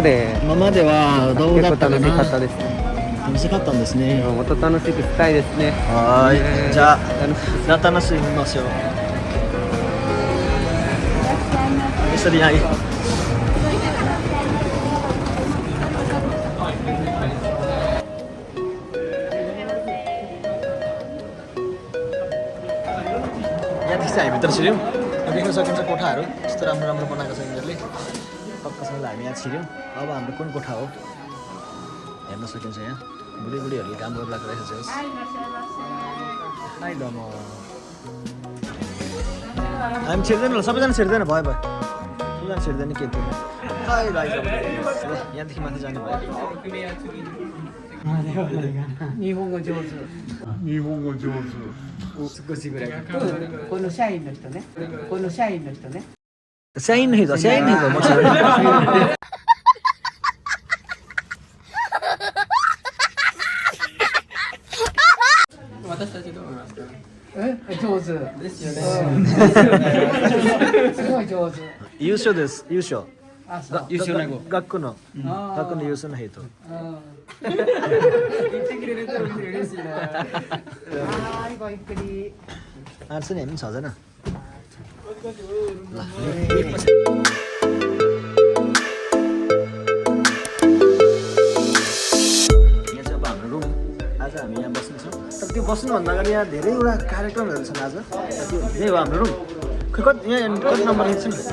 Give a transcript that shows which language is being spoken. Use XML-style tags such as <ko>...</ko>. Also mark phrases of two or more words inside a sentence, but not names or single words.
<ja>ではどうだったかな。楽しかったです。楽しかったんですね。もっと楽しくしたいですね。はい。じゃあ楽しみましょう。 यसरी आइ यहाँदेखि चाहिँ हामी भित्र छिर्यौँ देख्न सकिन्छ कोठाहरू यस्तो राम्रो राम्रो बनाएको छ यिनीहरूले टक्कसँग हामी यहाँ छिर्यौँ अब हाम्रो कुन कोठा हो हेर्न सकिन्छ यहाँ बुढीहरूले काम गर्नु लागिरहेको छ</ja> <ne>हामी छिर्दैन होला सबैजना छिर्दैन भयो सबैजना छिर्दैन के थियो यहाँदेखि माथि जाने भयो</ne> <ja>日本語上手。日本語上手。少しぐらい。この社員の人ね。この社員の人ね。社員の人もちろん。私たちどう思いますか。上手ですよね。すごい上手。優勝です。優勝。あ、そう。優秀な子。学校の優秀な人。言ってくれると嬉しいな。はい、ごゆっくり。</ja> <ne>आर्ट्स नि हामी पनि छजना यहाँ चाहिँ अब हाम्रो रुम आज हामी यहाँ बस्नेछौँ तर त्यो बस्नुभन्दा अगाडि यहाँ धेरैवटा कार्यक्रमहरू छन् आज त्यो यही हो हाम्रो रुम खै यहाँ कति नम्बर लेख्छौँ</ne>